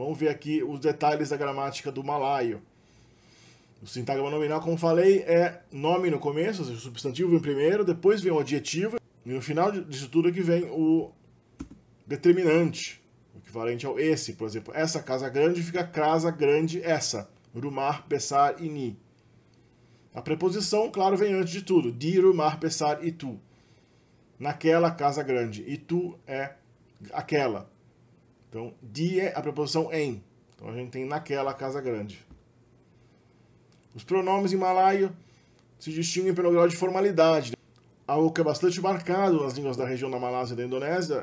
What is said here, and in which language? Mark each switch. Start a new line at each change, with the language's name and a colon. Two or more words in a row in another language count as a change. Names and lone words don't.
Portuguese: Vamos ver aqui os detalhes da gramática do malaio. O sintagma nominal, como falei, é nome no começo, ou seja, o substantivo vem primeiro, depois vem o adjetivo, e no final disso tudo aqui vem o determinante, o equivalente ao esse. Por exemplo, essa casa grande fica casa grande essa.
Malay: Rumah besar ini.
Portuguese: A preposição, claro, vem antes de tudo.
Malay: Di rumah besar itu.
Portuguese: Naquela casa grande. Itu é aquela. Então, di é a preposição em. Então a gente tem naquela casa grande. Os pronomes em malaio se distinguem pelo grau de formalidade. Algo que é bastante marcado nas línguas da região da Malásia e da Indonésia.